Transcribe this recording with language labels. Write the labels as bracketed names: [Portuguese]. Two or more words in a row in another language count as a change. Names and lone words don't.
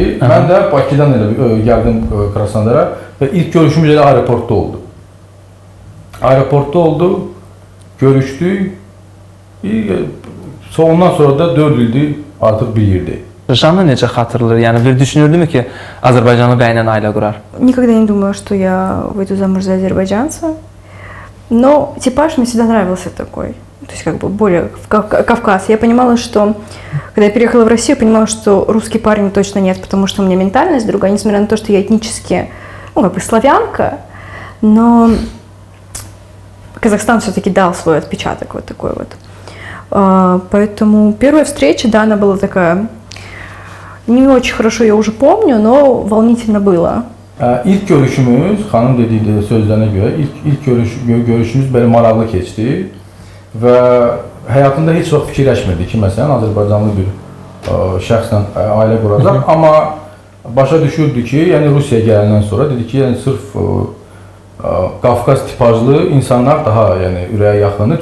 [Azerbaijani] Mən də Bakıdan elə gəldim Krasnodara və ilk görüşümüz elə aeroportda oldu. Aeroportda oldu, görüşdük. Ondan sonra da 4 ildir artıq bir yerdəyik. Janna necə xatırlayır? Yəni bir düşünürdümü ki, Azərbaycanlı bəylə ailə qurar? [Russian] Никогда не думала, что я выйду замуж за азербайджанца. Но типаж мне всегда нравился такой. То есть как бы более Кавказ. Я понимала, что когда я переехала в Россию, я понимала, что русский парень точно нет, потому что у меня ментальность другая, несмотря на то, что я этнически, ну как бы славянка, но Казахстан все-таки дал свой отпечаток вот такой вот. Поэтому первая встреча, да, она была такая, не очень хорошо я уже помню, но волнительно было. [Azerbaijani] İlk görüşümüz, xanım dediyi sözlerine göre, ilk görüşümüz böyle maraqlı keçdi. Və həyatında heç vaxt fikirləşmirdi ki, məsələn, Azərbaycanlı bir şəxslə ailə quracaq. Amma başa düşürdü ki, yəni Rusiyaya gələndən sonra dedi ki, yəni sırf Qafqaz tipajlı insanlar daha yəni ürəyə yaxındır.